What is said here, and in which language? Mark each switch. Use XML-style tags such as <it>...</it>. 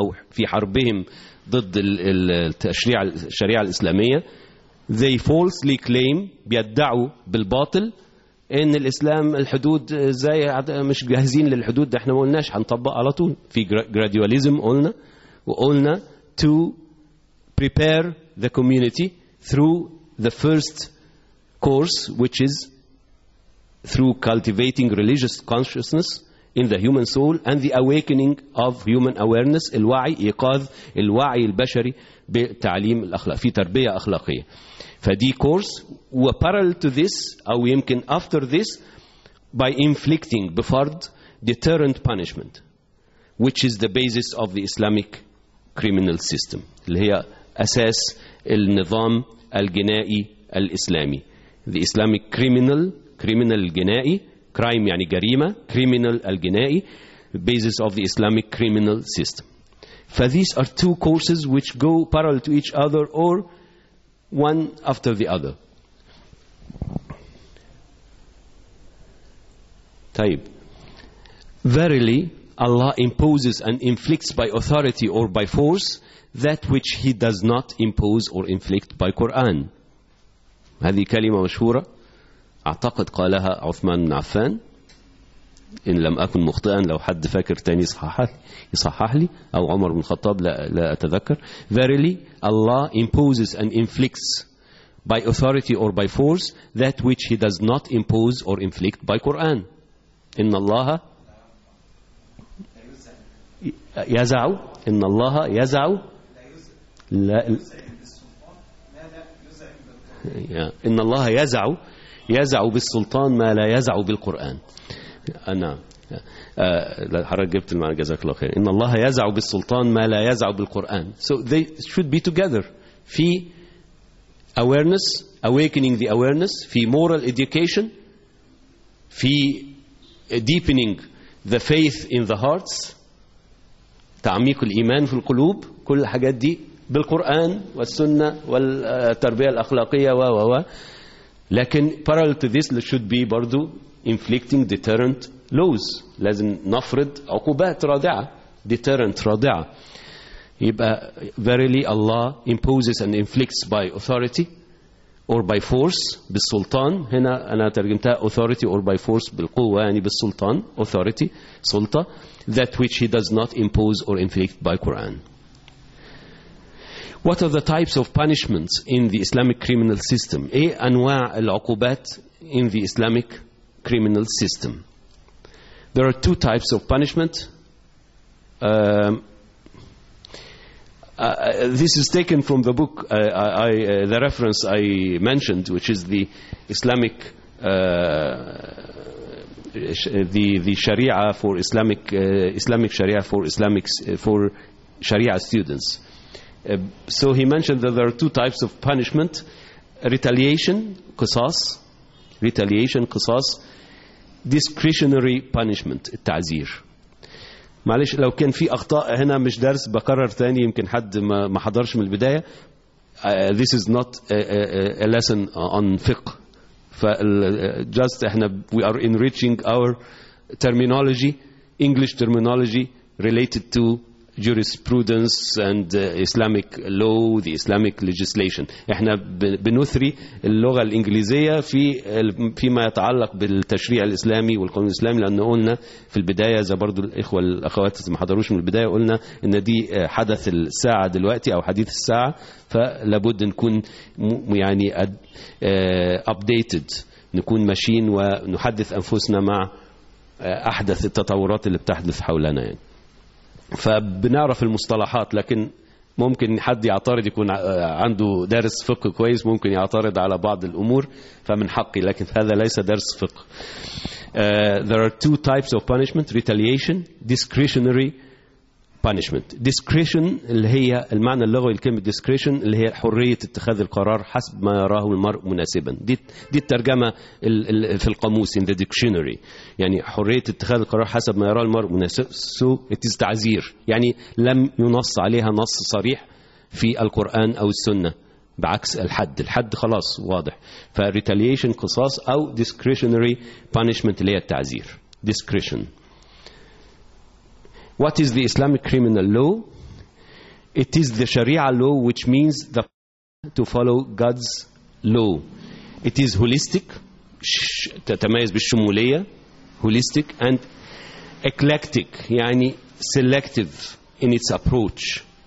<ar>في حربهم ضد الشريعة الإسلامية,</ar> <en>they falsely claim,</en> <ar>بيدعوا بالباطل ان الاسلام الحدود ازاي مش جاهزين للحدود, ده احنا ما قلناش هنطبق على طول, في gradualism قلنا, وقلنا</ar> <en>to prepare the community through the first course, which is through cultivating religious consciousness in the human soul and the awakening of human awareness, الوعي,</en> <ar>ايقاظ الوعي البشري بتعليم الاخلاق, في تربية اخلاقية. فدي كورس,</ar> <en>وparallel to this,</en> <ar>أو يمكن</ar> <en>after this, by inflicting بفرض deterrent punishment, which is the basis of the Islamic criminal system,</en> <ar>اللي هي أساس النظام الجنائي الإسلامي.</ar> <en>The Islamic criminal الجنائي, crime</en> <ar>يعني جريمة,</ar> <en>criminal الجنائي, basis of the Islamic criminal system. فthese are two courses which go parallel to each other or one after the other. طيب, verily Allah imposes and inflicts by authority or by force that which He does not impose or inflict by Quran.</en> <ar>هذه كلمة مشهورة, أعتقد قالها عثمان بن عفان إن لم أكن مخطئا, لو حد فاكر تاني يصحح لي, أو عمر بن الخطاب, لا أتذكر.</ar> <en>Verily Allah imposes and inflicts by authority or by force that which He does not impose or inflict by Quran.</en> <ar>إن الله يزع إن الله يزع لا إن الله يزع يزع بالسلطان ما لا يزع بالقرآن. أنا حضرتك جبت المعنى جزاك الله خير. إن الله يزع بالسلطان ما لا يزع بالقرآن.</ar> <en>So they should be together. في awareness, awakening the awareness, في moral education, في deepening the faith in the hearts,</en> <ar>تعميق الإيمان في القلوب, كل الحاجات دي بالقرآن والسنة والتربية الأخلاقية و لكن</ar> <en>parallel to this should be برضو inflicting deterrent laws.</en> <ar>لازم نفرض عقوبات رادعة, deterrent رادعة.</ar> <en>يبقى verily Allah imposes and inflicts by authority or by force, بالسلطان.</en> <ar>هنا أنا ترجمتها</ar> <en>authority or by force,</en> <ar>بالقوة يعني بالسلطان,</ar> <en>authority سلطة, that which he does not impose or inflict by Quran. What are the types of punishments in the Islamic criminal system?</en> <ar>إيه أنواع العقوبات</ar> <en>in the Islamic criminal system? There are two types of punishment. This is taken from the book, the reference I mentioned, which is the Islamic the Sharia for Islamic Islamic Sharia for Islamic for Sharia students. So he mentioned that there are two types of punishment: retaliation, qisas, discretionary punishment, التعزير.</en> <ar>معلش لو كان في أخطاء هنا مش درس بكرر تاني, يمكن حد ما حضرش من البداية.</ar> <en>This is not a lesson on fiqh. Just إحنا we are enriching our terminology, English terminology related to jurisprudence and Islamic law, the Islamic legislation.</en> <ar>إحنا بنثري اللغة الإنجليزية فيما يتعلق بالتشريع الإسلامي والقانون الإسلامي, لأن قلنا في البداية, إذا برضو الإخوة الأخوات ما حضروش من البداية, قلنا إن دي حدث الساعة دلوقتي أو حديث الساعة, فلابد نكون يعني updated, نكون ماشيين ونحدث أنفسنا مع أحدث التطورات اللي بتحدث حولنا يعني. فبنعرف المصطلحات, لكن ممكن حد يعترض, يكون عنده درس فقه كويس ممكن يعترض على بعض الأمور, فمن حقي, لكن هذا ليس درس فقه.</ar> <en>There are two types of punishment: retaliation, discretionary punishment.</en> <ar>Discretion اللي هي المعنى اللغوي لكلمة discretion اللي هي حرية اتخاذ القرار حسب ما يراه المرء مناسبا. دي الترجمة في القاموس,</ar> <en>in the dictionary,</en> <ar>يعني حرية اتخاذ القرار حسب ما يراه المرء مناسبا.</ar> <en>So it is</en> <ar>تعزير, يعني لم ينص عليها نص صريح في القرآن أو السنة بعكس الحد. الحد خلاص واضح. ف retaliation قصاص أو</ar> <en>discretionary punishment</en> <ar>اللي هي التعزير, discretion.</ar> <en>What is the Islamic criminal law? It is the Sharia law, which means the to follow God's law. It is holistic,</en> <ar>تتميز بالشمولية,</ar> <en>holistic and eclectic, يعني selective in its approach.</en>